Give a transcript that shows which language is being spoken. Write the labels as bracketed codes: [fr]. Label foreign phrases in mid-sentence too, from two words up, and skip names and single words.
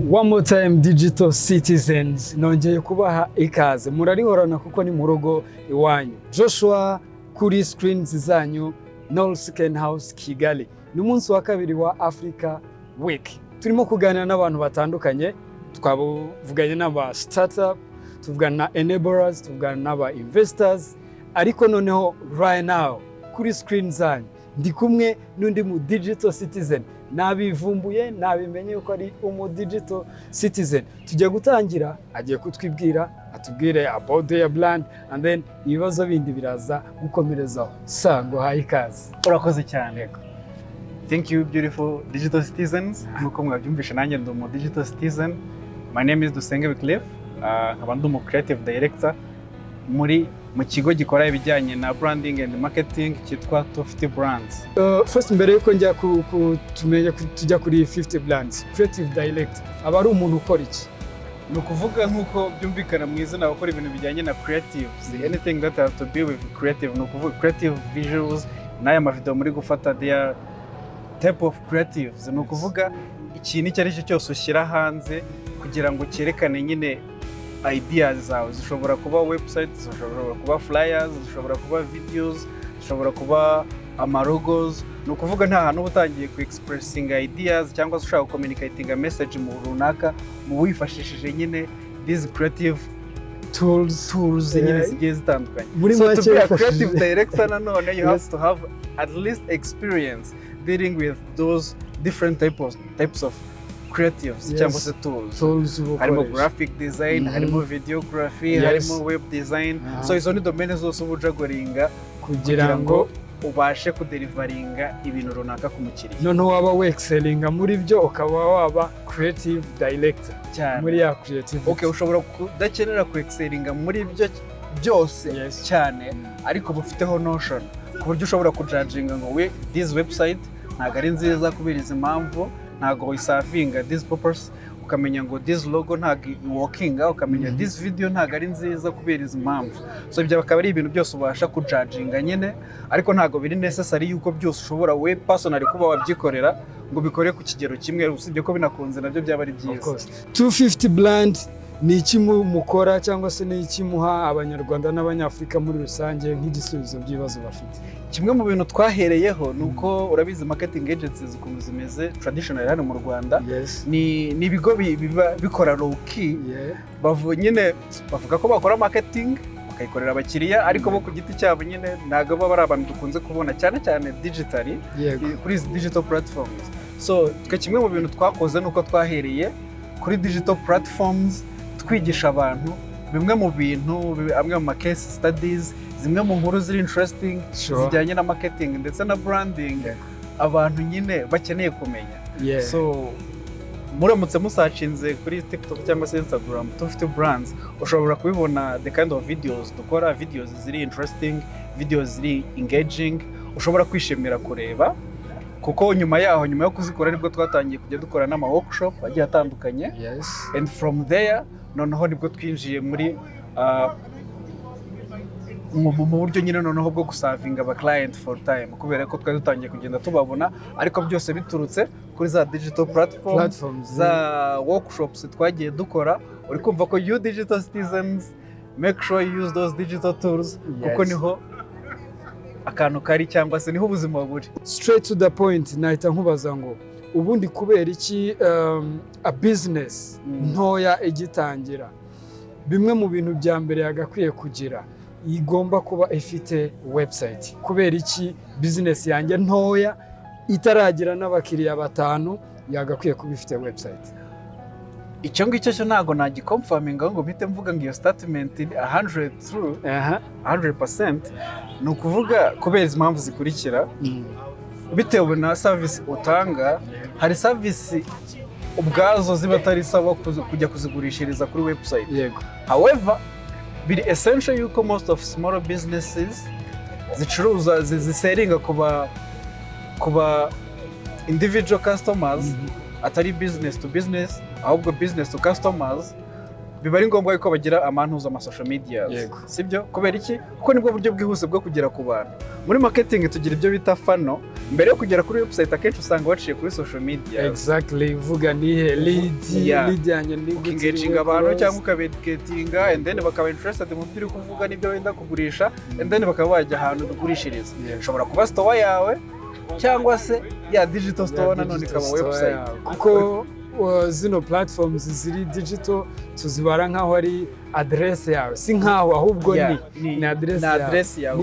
[en] One more time digital citizens, [rw] nongeye kubaha ikaze murarihorana kuko ni mu rugo iwanyu. Joshua kuri screens zanyu, North Second House Kigali. Ni umunsi wa kabiri wa Africa Week. Turimo kuganira n'abantu batandukanye, twavuganye n'aba startup, tuvugana na enablers, tuvugana n'aba investors, ariko noneho [en] right now [rw] kuri screen zanyu ndi kumwe n'undi mu [en] digital citizen. [rw] Nabivumbuye nabimenye yuko ari umu [en] digital citizen. [rw] Tujya gutangira agiye kutwibwira, atubwire [en] about their brand, and then [rw] ibibazo bindi biraza gukomerezaho. Sango hayi ikaze. Urakoze cyane. [en] Thank you beautiful digital citizens. [rw] Nkuko mwabyumvishe nanjye ndi umu [en] digital citizen. My name is DUSENGE WYCLIF. [rw] Nkaba ndi umu [en] creative director [rw] mu kigo gikora ibijyanye na [en] branding and marketing [rw] cyitwa 250 Brands. First mbere yuko njya tumenya tujya kuri 50 Brands, [en] creative director [rw] aba ari umuntu ukora iki? Ni ukuvuga nkuko byumvikana mu izina bakora ibintu bijyanye na creatives, [en] anything that has to be with creative. [rw] Ni ukuvuga [en] creative visuals [rw] n'aya mavideo muri gufata [en] their type of creatives. [rw] Ni ukuvuga ikintu icyo ari cyo cyose ushyira hanze kugira ngo cyerekane nyine ideas zawe. Zishobora kuba websites, zishobora kuba flyers, zishobora kuba videos, zishobora kuba amarogos. Ni ukuvuga nta hantu utangiye ku [en] expressing ideas [rw] cyangwa se ushaka [en] communicating a message [rw] mu runaka mu wifashishije nyine [en] these creative tools [rw] nyine zigiye zitandukanye. [en] So to be a creative director nanone you have to have at least experience dealing with those different types of creatives [rw] cyangwa se [en] tools. [rw] Harimo [en] graphic design, [rw] harimo videography, harimo [en] web design. [rw] So izo ni domaine zose ubujagoringa kugira ngo ubashe kudelivaringa ibintu runaka ku mukiriya. Noneho waba wexcellinga muri byo ukaba waba [en] creative director [rw] muri ya creative. Okay, ushobora kudakenera kuexcellinga muri byo byose cyane, ariko bufiteho notion ku buryo ushobora kujudginga ngo [en] this website [rw] ntago ari nziza kubera izi mpamvu, ntago isavinga [en] this purpose, [rw] ukamenya ngo [en] this logo [rw] ntago workinga, ukamenya [en] this video [rw] ntago ari nziza kubera izi mpamvu. So ibyo bakaba ari ibintu byose ubasha kujudginga nyine, ariko ntago biri necessary yuko byose ushobora we personally kuba wabyikorera ngo bikore ku kigero kimwe, usibye ko binakunze nabyo byaba ari byiza. 250 Brand ni iki mukora cyangwa se ni iki muha abanyarwanda n'abanyafrika muri rusange nk'igisubizo by'ibibazo bafite? Kimwe mu bintu twahereyeho nuko urabizi [en] marketing agencies [rw] ukuntu zimeze traditional hano mu Rwanda, ni ibigo bikora [en] low key, [rw] nyine bavuga ko bakora marketing bakayikorera abakiriya, ariko bo ku giti cyabo nyine ntago baba ari abantu dukunze kubona cyane cyane digitally kuri [en] digital platforms. [rw] So twe kimwe mu bintu twakoze nuko twahereye kuri [en] digital platforms [rw] twigisha abantu bimwe mu bintu, amwe mu [en] case studies, [rw] zimwe mu nkuru ziri interesting zijyanye na marketing ndetse na branding abantu nyine bakeneye kumenya. So muramutse musacinze kuri TikTok cyangwa se Instagram 250 Brands ushobora kubibona [en] the kind of videos [rw] dukora, videos ziri interesting, videos ziri engaging, ushobora kwishimira kureba, kuko nyuma yo kuzikora nibwo twatangiye kujya dukora n'ama workshop agiye atandukanye. And from there noneho nibwo twinjiye muri mu buryo nyine noneho bwo gusavinga aba [en] client for time, [rw] kubera ko twari dutangiye kugenda tubabona, ariko byose biturutse kuri za [en] digital platforms [rw] za workshops twagiye dukora. Uri kumva ko [en] you digital citizens make sure you use those digital tools, [rw] kuko niho akantu kari cyangwa se niho ubuzima buri. [en] Straight to the point, [rw] nahita nkubaza ngo ubundi kubera iki [en] a business [rw] ntoya igitangira, bimwe mu bintu bya mbere yagakwiye kugira igomba kuba ifite website? Kubera iki business yanjye ntoya itaragira n'abakiriya batanu yagakwiye kuba ifite website? Icyo ngicyo cyo ntago nagiconfirminga ngo mpite mvuga ngo iyo statement 100%. Ni ukuvuga kubera izi mpamvu zikurikira, bitewe na service utanga. Hari service ubwazo ziba atari sawa kujya kuzigurishiriza kuri website. However, biri essential yuko [en] most of small businesses [rw] zicuruza ziseringa kuba [en] individual customers, [rw] atari [en] business to business, [rw] ahubwo [en] business to customers, [rw] biba ari ngombwa ko bagira amantuza ama [en] social media, [rw] sibyo? Kubera iki? Kuko nibwo buryo bwihuse bwo kugera ku bantu. Muri marketing tugira ibyo bita funnel, mbere yo kugera kuri website akenshi usanga waciye kuri [en] social media. [rw] Exactly, uvuga nihe lead yanjye ni engaging abantu cyangwa ukabeducatinga, [en] and then [rw] bakaba interested mu byo uri kuvuga n'ibyo wenda kugurisha, [en] and then [rw] bakaba bajya ahantu ugurishiriza. Ushobora kuba store yawe cyangwa se ya digital store nanone ikaba website. Kuko zino platforms ziri digital tuzibara nkaho ari address yawe, si nkaho ahubwo ni address yawe.